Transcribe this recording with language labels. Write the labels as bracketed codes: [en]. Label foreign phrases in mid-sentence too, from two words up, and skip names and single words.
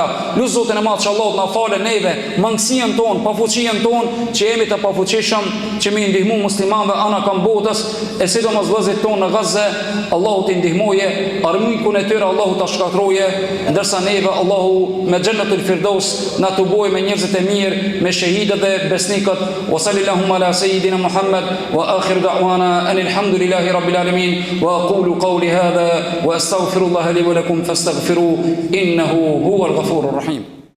[sq] Lut Zotin e Madh që Allahu na falë neve mangësinë tonë, pafuqinë tonë, që jemi të pafuqishëm, që mi ndihmu muslimanëve ana kam botës, e sidomos vëllezërit tonë në Gazë. Allahu t'i ndihmoje, armikun e tyre Allahu ta shkatroje, ndërsa neve Allahu me [ar] جنة الفردوس [sq] na të bojë me njerëzit e mirë, me shahidët dhe besnikët. [ar] وصلى الله على سيدنا محمد وآخر دعوانا أن الحمد لله رب العالمين وأقول قولي هذا وأستغفر الله لي ولكم فاستغفروه إنه هو الغفور الرحيم.